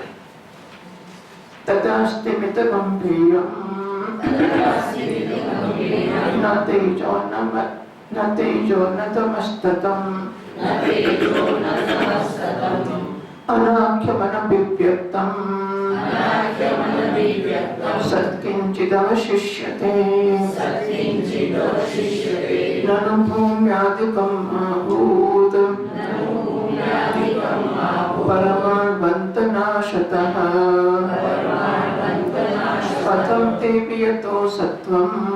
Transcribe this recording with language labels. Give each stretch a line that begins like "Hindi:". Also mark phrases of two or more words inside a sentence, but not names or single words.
Sanskrit: તદાસ્તિ મિતગંભીરં ન તેજો ન તમસ્તતં અનાખ્યમનભિવ્યક્તં સત્किञ्चिदवशिष्यते ननु भूम्यादिकं आहूत परमाणवन्तनाशतः कथं तेऽपि यतो सत्त्वं